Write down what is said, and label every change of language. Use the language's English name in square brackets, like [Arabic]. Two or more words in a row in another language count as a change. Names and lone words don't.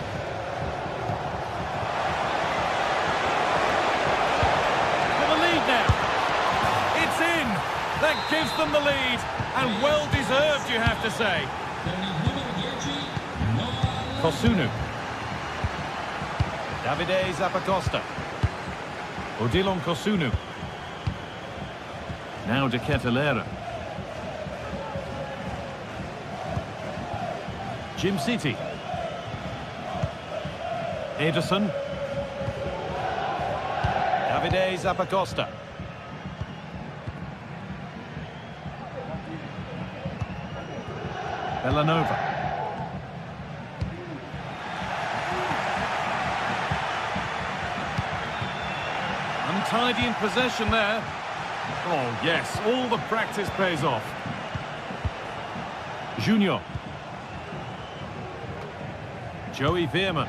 [English] For the lead now. It's in. That gives them the lead. And well deserved, you have to say. Kosunu. Davide Zappacosta. Odilon Kosunu. Now De Ketelaere. Jim City. Ederson. Davide Zappacosta. Bellanova. Untidy in possession there. Oh yes, all the practice pays off. Junior. Joey Veerman.